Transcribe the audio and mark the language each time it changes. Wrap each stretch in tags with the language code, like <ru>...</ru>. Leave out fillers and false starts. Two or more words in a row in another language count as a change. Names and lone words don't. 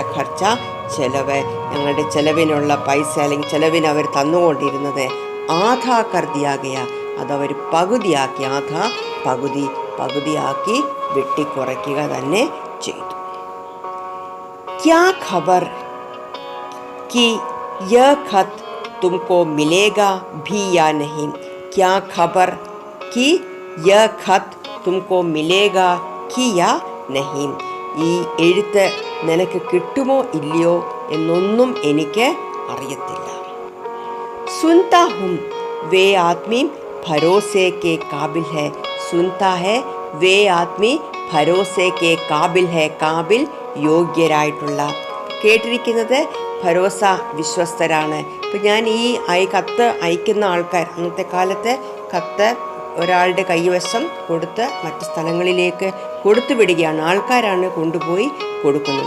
<ml>ഖർച്ച ചെലവ്, ഞങ്ങളുടെ ചെലവിനുള്ള പൈസ, അല്ലെങ്കിൽ ചെലവിന് അവർ തന്നുകൊണ്ടിരുന്നത്,</ml> <hi>आधा कर दिया गया,</hi> <ml>അതവർ പകുതിയാക്കി. ആധാ പകുതി, പകുതിയാക്കി വെട്ടിക്കുറയ്ക്കുക തന്നെ ചെയ്തു.</ml> <hi>क्या खबर कि यह खत तुमको मिलेगा भी या नहीं. क्या खबर कि यह खत तुमको मिलेगा कि या नहीं.</hi> <ml>ഈ എഴുത്ത് നിനക്ക് കിട്ടുമോ ഇല്ലയോ എന്നൊന്നും എനിക്ക് അറിയത്തില്ല.</ml> <hi>सुनता हूँ वे आदमी भरोसे के काबिल है. सुनता है वे आदमी भरोसे के काबिल है.</hi> <ml>കാബിൽ യോഗ്യരായിട്ടുള്ള. കേട്ടിരിക്കുന്നത് ഭരോസ വിശ്വസ്തരാണ്. ഇപ്പം ഞാൻ ഈ കത്ത് അയക്കുന്ന ആൾക്കാർ, അന്നത്തെ കാലത്ത് കത്ത് ഒരാളുടെ കൈവശം കൊടുത്ത് മറ്റ് സ്ഥലങ്ങളിലേക്ക് കൊടുത്തു വിടുകയാണ്, ആൾക്കാരാണ് കൊണ്ടുപോയി കൊടുക്കുന്നത്.</ml>